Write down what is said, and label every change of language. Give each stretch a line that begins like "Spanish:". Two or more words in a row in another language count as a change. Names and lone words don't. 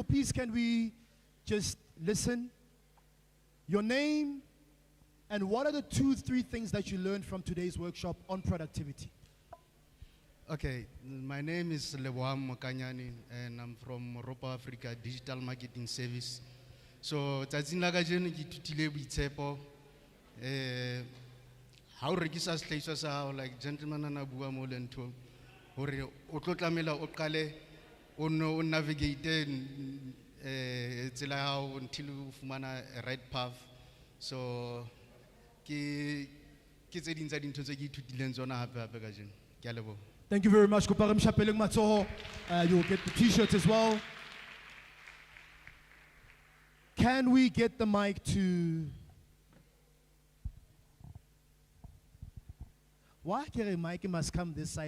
English: Please, can we just listen? Your name, and what are the 2-3 things that you learned from today's workshop on productivity? Okay, my name is Leboam Mokanyani, and I'm from Europa Africa Digital Marketing Service. So,
Southern Sotho: tsatsing la kajeno ke ithutile boitshepo. Ha o rekisa sehlahiswa sa hao,
English: like gentleman
Southern Sotho: ana bua mo le ntho hore o tlo tlamela o qale o navigate tsela ya hao until o fumana
English: a right path.
Southern Sotho: So ke tse ding tsa dintho tse ke ithutileng tsona hape kajeno. Ke a leboha.
English: Thank you very much. You'll get the t-shirts as well. Can we get the mic to... Why can't the mic must come this side?